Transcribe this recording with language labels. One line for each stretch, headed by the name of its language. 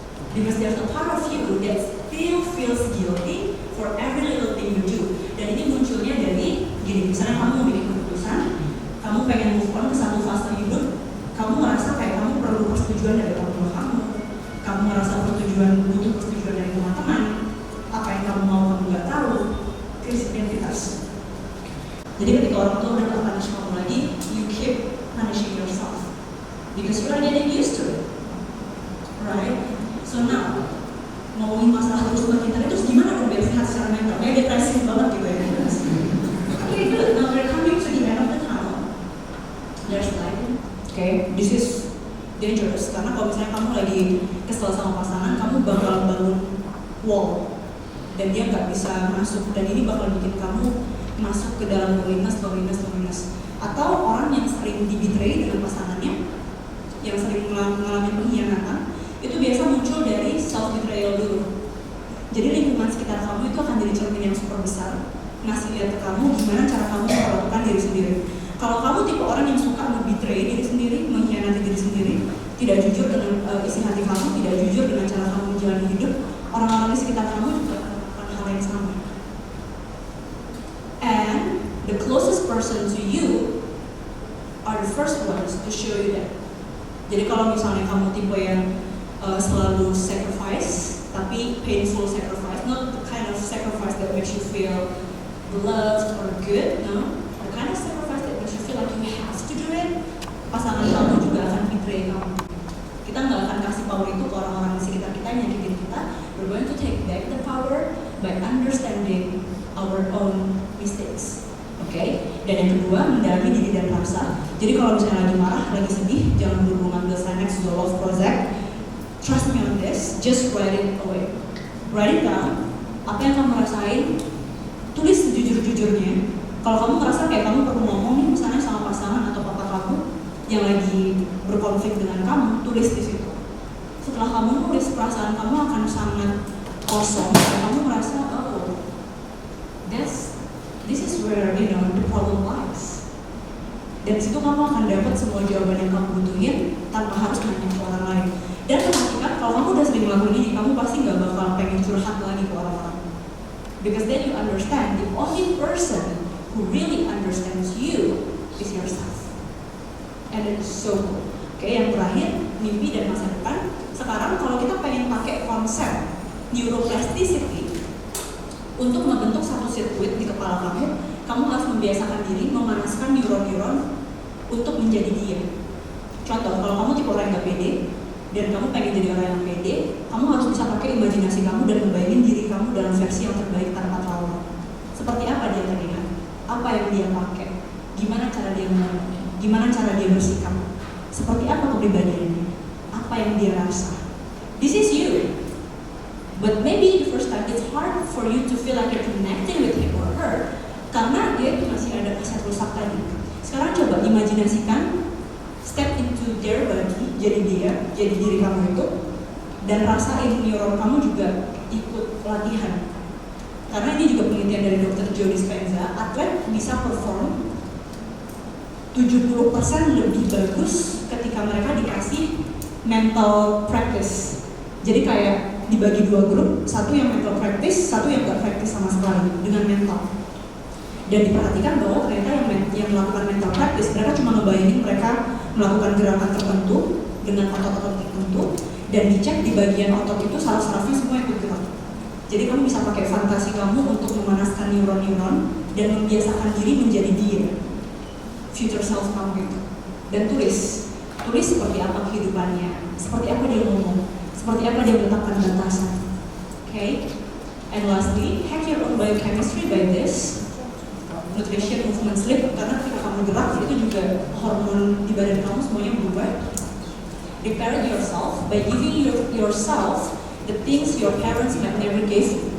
English: Because there's a part of you that still feels guilty for every little thing you do.
Indonesian: Dan ini munculnya dari gini, misalnya kamu bikin keputusan kamu pengen
English: move on
Indonesian: ke satu fase hidup, kamu merasa kayak kamu perlu persetujuan dari orang tua kamu merasa butuh persetujuan dari teman-teman, apa yang kamu mau kamu nggak tahu, krisis identitas. Jadi ketika orang tua udah gak punish kamu lagi,
English: you keep punishing yourself because you are getting used to it, right? So now
Indonesian: ngomongin masalah hubungan kita itu gimana dong biar sehat secara mental? Kayak depresi banget gitu ya.
English: Okay, good. Now we're coming to the end of the tunnel. There's light.
Indonesian: Okay, this is dangerous karena kalau misalnya kamu lagi kesel sama pasangan, kamu bakal bangun wall dan dia nggak bisa masuk, dan ini bakal bikin kamu masuk ke dalam loneliness. Atau orang yang sering di-betray dengan pasangannya, yang sering mengalami pengkhianatan, itu biasa muncul dari self-betrayal dulu. Jadi lingkungan sekitar kamu itu akan jadi cermin yang super besar, ngasih lihat ke kamu gimana cara kamu melakukan diri sendiri. Kalau kamu tipe orang yang suka nge-betray diri sendiri, mengkhianati diri sendiri, tidak jujur dengan isi hati kamu, tidak jujur dengan cara kamu menjalani hidup, orang-orang di sekitar kamu juga akan melakukan hal yang sama.
English: And the closest person to you are the first ones to show you that.
Indonesian: Jadi kalau misalnya kamu tipe yang selalu sacrifice, tapi painful sacrifice,
English: not the kind of sacrifice that makes you feel loved or good, no, the kind of sacrifice that makes you feel like you have to do it,
Indonesian: pasangan kamu juga akan betray kamu. Kita nggak akan kasih power itu ke orang-orang di sekitar kita yang nyakitin kita.
English: We're going to take back the power by understanding our own mistakes. Okay?
Indonesian: Dan yang kedua, mendalami diri dan rasa. Jadi kalau misalnya lagi marah, lagi sedih, jangan buru ngambil Xanax, Zoloft, Prozac.
English: Trust me on this, just write it away. Write it down.
Indonesian: Apa yang kamu rasain, tulis sejujur-jujurnya. Kalau kamu merasa kayak kamu perlu ngomong nih, misalnya sama pasangan atau papa kamu yang lagi berkonflik dengan kamu, tulis di situ. Setelah kamu nulis, perasaan kamu akan sangat kosong. Dan kamu merasa, oh,
English: this is where the problem lies.
Indonesian: Dan di situ kamu akan dapat semua jawaban yang kamu butuhin tanpa harus nanya ke orang lain. Dan perhatikan, kalau kamu udah sering melakukan ini, kamu pasti nggak bakal pengen curhat lagi ke orang-orang.
English: Because then you understand the only person who really understands you is yourself. And it is so cool.
Indonesian: Oke, yang terakhir, mimpi dan masa depan. Sekarang kalau kita pengen pakai konsep neuroplasticity untuk membentuk satu sirkuit di kepala kamu harus membiasakan diri memanaskan neuron-neuron untuk menjadi dia. Contoh, kalau kamu tipe orang yang gak pede dan kamu pengen jadi orang yang pede, kamu harus bisa pakai imajinasi kamu dan membayangin diri kamu dalam versi yang terbaik tanpa trauma. Seperti apa dia terlihat? Apa yang dia pakai? Gimana cara dia ngomong? Gimana cara dia bersikap? Seperti apa kepribadiannya? Apa yang dia rasa?
English: This is you. But maybe the first time it's hard for you to feel like you're connecting with him or her
Indonesian: karena dia itu masih ada kaset rusak tadi. Sekarang coba imajinasikan
English: step into their body,
Indonesian: jadi dia, jadi diri kamu itu, dan rasain neuron kamu juga ikut latihan. Karena ini juga penelitian dari Dr. Joe Dispenza, atlet bisa perform 70% lebih bagus ketika mereka dikasih mental practice. Jadi kayak dibagi dua grup, satu yang mental practice, satu yang gak practice sama sekali dengan mental. Dan diperhatikan bahwa ternyata yang melakukan mental practice, mereka cuma ngebayangin mereka melakukan gerakan tertentu dengan otot-otot tertentu, dan dicek di bagian otot itu saraf-sarafnya semua ikut gerak. Jadi kamu bisa pakai fantasi kamu untuk memanaskan neuron-neuron dan membiasakan diri menjadi dia, future self kamu itu. Dan tulis seperti apa kehidupannya, seperti apa dia ngomong, seperti apa dia meletakkan batasan.
English: Okay? And lastly, hack your own biochemistry by this. Nutrition, movement, sleep,
Indonesian: karena ketika kamu gerak itu juga hormon di badan kamu semuanya berubah.
English: Repair yourself by giving yourself the things your parents might never give you.